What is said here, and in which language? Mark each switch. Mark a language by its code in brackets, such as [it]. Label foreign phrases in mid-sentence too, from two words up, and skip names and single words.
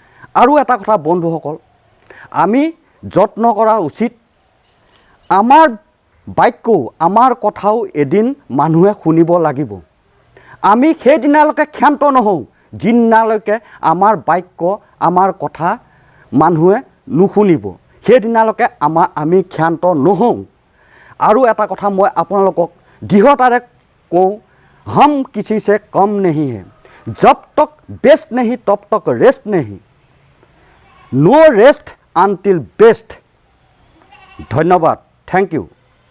[as] আৰু এটা কথা বন্ধুসকল, আমি যত্ন কৰা উচিত আমাৰ বাক্যও আমাৰ কথাও এদিন মানুহে শুনিব লাগিব। আমি সেইদিনালৈকে ক্ষান্ত নহওঁ যিদিনালৈকে আমাৰ বাক্য আমাৰ কথা মানুহে নুশুনিব, সেইদিনালৈকে আমি ক্ষান্ত নহওঁ। আৰু এটা কথা মই আপোনালোকক দৃঢ়তাৰে কওঁ, [hi] हम किसी से कम नहीं है, जब तक बेस्ट नहीं तब तक रेस्ट नहीं, [en] no rest until best. [hi] धन्यवाद, [en] thank you.